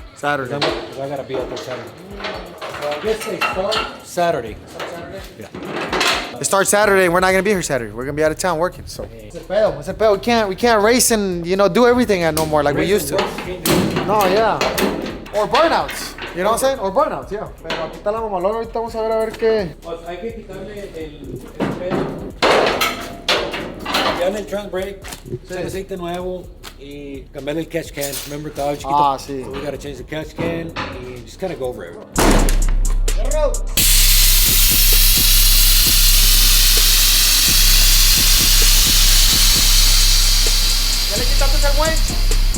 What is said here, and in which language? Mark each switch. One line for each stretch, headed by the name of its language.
English: Saturday. Because I gotta be out there Saturday. I guess they start Saturday. It starts Saturday, and we're not gonna be here Saturday. We're gonna be out of town working. So it's a pedo. We can't race and, you know, do everything no more like we used to. No, yeah. Or burnouts. You know what I'm saying? Or burnouts, yeah.
Spanish: Pero aquí está la mamalona. Ahorita vamos a ver qué. Pues hay que quitarle el pedo. Cambiarle el trans brake, el aceite nuevo y cambiarle el catch can.
English: Remember
Spanish: estaba chiquito? Ah, sí.
English: So we gotta change the catch can and just kind of go over it.
Spanish: ¿Ya le quitaste el winch?